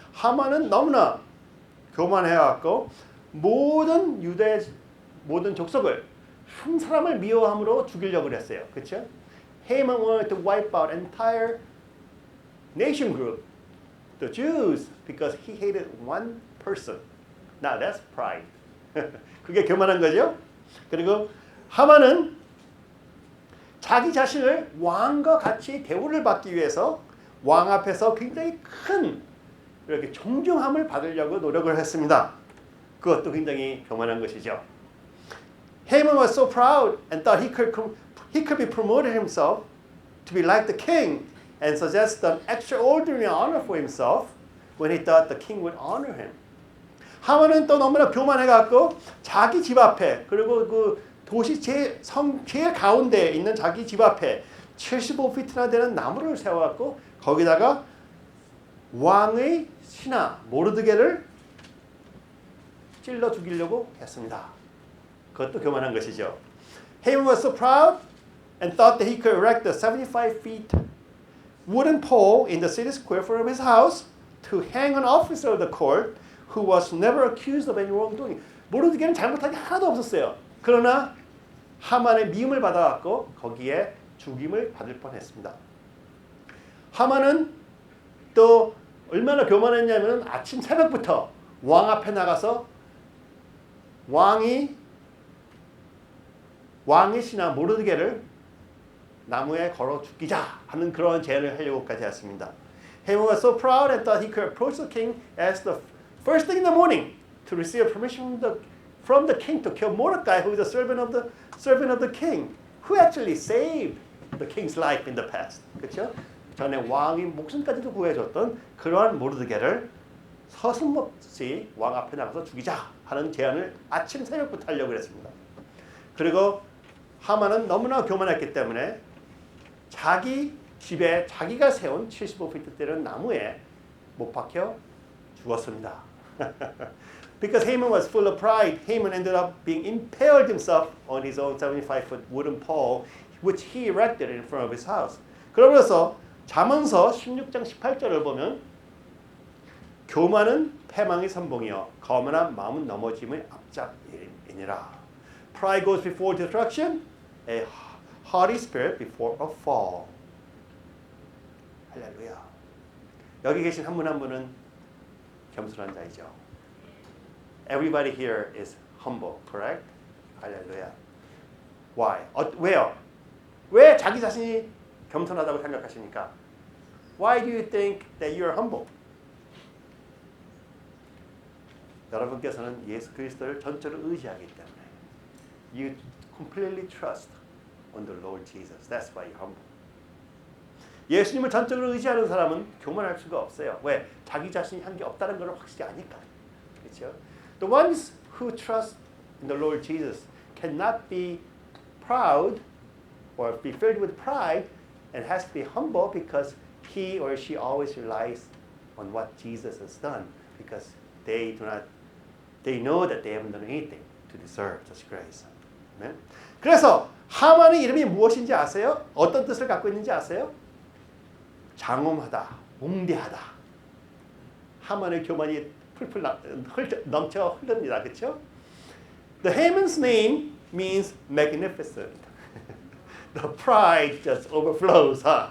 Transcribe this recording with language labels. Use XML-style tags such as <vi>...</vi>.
<ko>하만은 너무나 교만해갖고 모든 모든 족속을 한 사람을 미워함으로 죽이려고 했어요. 그렇죠?</ko> <en>Haman wanted to wipe out entire nation group, the Jews, because he hated one person. Now that's pride.</en> <ko>그게 교만한 거죠. 그리고 하만은 자기 자신을 왕과 같이 대우를 받기 위해서 왕 앞에서 굉장히 큰 이렇게 존중함을 받으려고 노력을 했습니다. 그것도 굉장히 교만한 것이죠.</ko> <en>Haman was so proud and thought he could be promoted himself to be like the king and suggest an extraordinary honor for himself when he thought the king would honor him.</en> <ko>하만은 또 너무나 교만해갖고 자기 집 앞에 그리고 그 도시 제일 가운데에 있는 자기 집 앞에 75피트나 되는 나무를 세워갖고 거기다가 왕의 신하 모르드게를 찔러 죽이려고 했습니다. 그것도 교만한 것이죠.</ko> <en>Haman was so proud and thought that he could erect a 75 feet wooden pole in the city square for his house to hang an officer of the court who was never accused of any wrongdoing.</en> <ko>모르드게는 잘못한 게 하나도 없었어요. 그러나 하만의 미움을 받아갖고 거기에 죽임을 받을 뻔했습니다. 하만은 또 얼마나 교만했냐면 아침 새벽부터 왕 앞에 나가서 왕의 신하 모르드게를 나무에 걸어 죽이자 하는 그런 제안을 하려고까지 했습니다.</ko> <en>Haman was so proud and thought he could approach the king as the first thing in the morning to receive permission from the king to kill Mordecai, who is a servant of the king, who actually saved the king's life in the past.</en> <ko>그렇죠? 전에 왕의 목숨까지도 구해줬던 그러한 모르드게를 서슴없이 왕 앞에 나가서 죽이자 하는 제안을 아침 새벽부터 하려고 했습니다. 그리고 하만은 너무나 교만했기 때문에 자기 집에 자기가 세운 75피트 되는 나무에 못 박혀 죽었습니다.</ko> <en>Because Haman was full of pride, Haman ended up being impaled himself on his own 75-foot wooden pole, which he erected in front of his house.</en> <ko>그러면서 잠언서 16장 18절을 보면 교만은 패망의 선봉이요 거만한 마음은 넘어짐의 앞잡이니라.</ko> <en>Pride goes before destruction, a haughty spirit before a fall.</en> <ko>할렐루야. 여기 계신 한 분 한 분은 겸손한 자이죠.</ko> <en>Everybody here is humble, correct?</en> <ko>할렐루야.</ko> <en>Why?</en> <ko>왜요? 왜 자기 자신이 겸손하다고 생각하십니까?</ko> <en>Why do you think that you are humble?</en> <ko>여러분께서는 예수 그리스도를 전적으로 의지하기 때문에</ko> <en>You completely trust on the Lord Jesus. That's why you're humble.</en> <ko>예수님을 전적으로 의지하는 사람은 교만할 수가 없어요. 왜? 자기 자신이 한 게 없다는 걸 확실히 아니까. 그렇죠?</ko> <en>The ones who trust in the Lord Jesus cannot be proud or be filled with pride and has to be humble because he or she always relies on what Jesus has done because they know that they haven't done anything to deserve such grace. Amen?</en> <ko>그래서 하만의 이름이 무엇인지 아세요? 어떤 뜻을 갖고 있는지 아세요? 장엄하다, 웅대하다. 하만의 교만이 풀풀 넘쳐 흐릅니다. 그렇죠?</ko> <en>The Haman's name means magnificent. The pride just overflows.</en>